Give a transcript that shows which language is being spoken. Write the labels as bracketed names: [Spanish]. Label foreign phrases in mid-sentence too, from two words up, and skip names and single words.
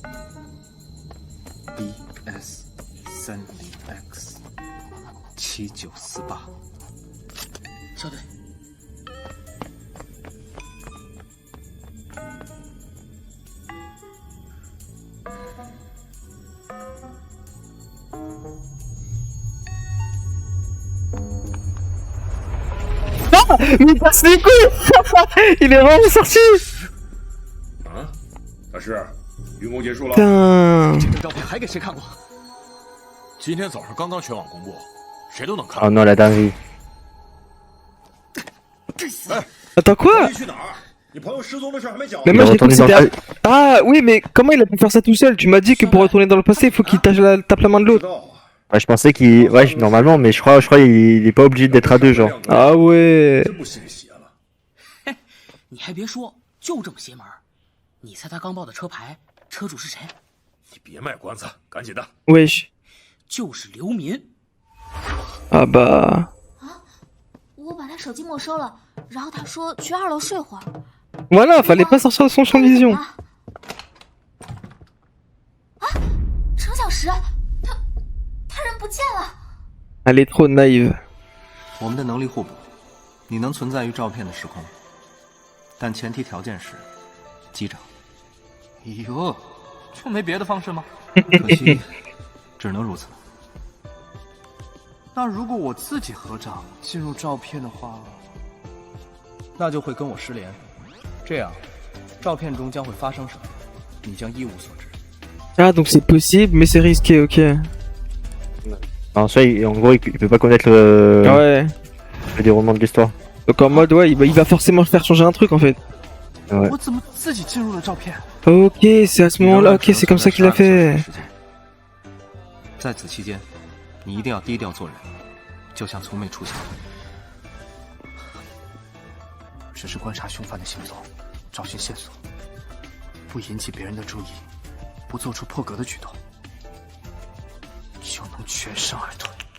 [Chinese] BS30X 7948。肖队， [French] Mais il passe les couilles. Il est vraiment sorti. [Chinese] 啊，大师，运工结束了。 [French] Putain. [Chinese] 这张照片还给谁看过？今天早上刚刚全网公布，谁都能看。 [French] Oh non, la dinguerie. Attends, quoi? [Chinese] 去哪儿？你朋友失踪的事还没讲 [French] Mais Il moi est j'ai cru que retourné dans c'était... le... Ah oui, mais comment il a pu faire ça tout seul? Tu m'as dit que pour retourner dans le passé, il faut qu'il tape la main de l'autre. Ouais, je pensais qu'il... Ouais, normalement, mais je crois il est pas obligé d'être à deux, genre. Ah ouais. [Chinese] 真不信邪了。你还别说，就这么邪门儿。你猜他刚报的车牌，车主是谁？你别卖关子，赶紧的。 [French] Wesh. [Chinese] 就是刘民。 [French] Ah bah... [Chinese] 我把他手机没收了，然后他说去2楼睡会儿。 [French] Voilà, fallait pas sortir de son champ de vision. [Chinese] 啊，程小石，他人不见了。 [French] Elle est trop naïve. [Chinese] 我们的能力互补，你能存在于照片的时空，但前提条件是机长。哟，就没别的方式吗？可惜，只能如此。那如果我自己合掌进入照片的话，那就会跟我失联。这样，照片中将会发生什么，你将一无所知。 [French] Ah, donc c'est possible, mais c'est risqué, ok. En soi, en gros, il peut pas connaître le Ouais. déroulement de l'histoire. Donc en mode, ouais, il va forcément faire changer un truc en fait. Ouais. [Chinese] 我怎么自己进入了照片？ [French] Ok, c'est à ce moment-là, ok, c'est comme ça qu'il a fait. [Chinese] 在此期间，你一定要低调做人，就像从没出现过。只是观察凶犯的行踪，找寻线索，不引起别人的注意，不做出破格的举动，就能全身而退。